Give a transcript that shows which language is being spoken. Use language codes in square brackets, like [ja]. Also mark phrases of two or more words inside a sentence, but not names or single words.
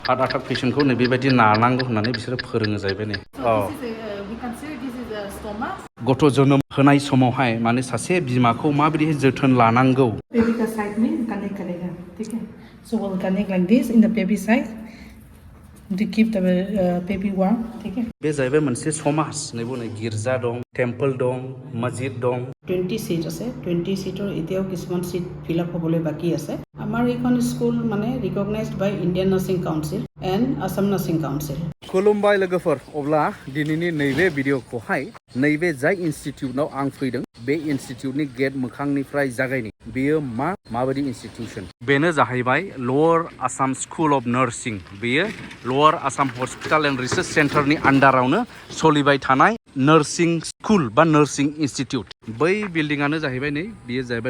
[brx] हार्ट अटैक पेशेंटखौ नै बेबायदि नानांगौ होननानै बिसोरो फोरोङो जाहैबाय नै गथ' जोनोम होनाय समावहाय माने सासे बिमाखौ माबायदिहाय जोथोन लानांगौ [hi] baby का side में connect करेगा ठीक है [en] so we'll connect like this in the baby side to keep the baby warm [hi] ठीक है [brx] बे जाहैबाय मोनसे समाज नैबो नै गिर्जा दं टेम्पल दं मस्जिद दं [as] 20 सीट আছে 20 सीटर এতিয়াও কিছুমান সিট [en] fill up [as] হ'বলৈ বাকি আছে আমাৰ এইখন স্কুল মানে [en] recognized by Indian Nursing Council and Assam Nursing Council [as] এণ্ড আসাম নাৰ্ছিং কাউন্সিল [brx] खुलुमबाय लोगोफोर अब्ला दिनैनि नैबे भिडिअखौहाय नैबे जाय इनस्टिट्यूटआव आं फैदों बे इनस्टिट्यूटनि गेट मोखांनिफ्राय जागायनि बेयो माबायदि इनस्टिट्यूशन बेनो जाहैबाय लवर आसाम स्कुल अफ नार्सिं बेयो लवर आसाम हस्पिटाल एंड रिसार्च सेंटरनि आन्डारावनो सोलिबाय थानाय [en] nursing school [brx] बा [en] nursing institute [brx] बै बिल्डिंआनो जाहैबाय नै बेयो जाहैबाय